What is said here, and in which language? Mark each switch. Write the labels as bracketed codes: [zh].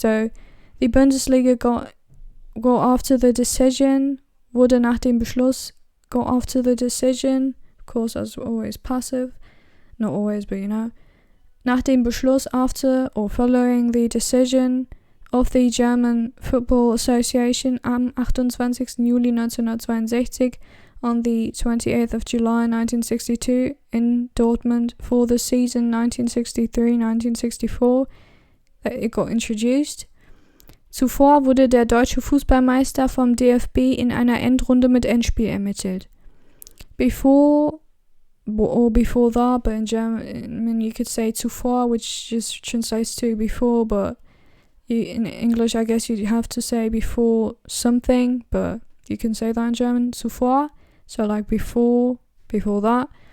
[en] So the Bundesliga got after the decision, [de] wurde nach dem Beschluss, [en] got after the decision, of course as always passive, not always but you know, [de] nach dem Beschluss, [en] after or following the decision of the German Football Association [de] am 28. [en] Juli 1962 on the 28th of July 1962 in Dortmund for the season 1963-1964 it got introduced. [de] Zuvor wurde der deutsche Fußballmeister vom DFB in einer Endrunde mit Endspiel ermittelt. [en] Before that, but in German you could say zuvor, which just translates to before, but in English I guess you have to say before something, but you can say that in German, zuvor, so like before that.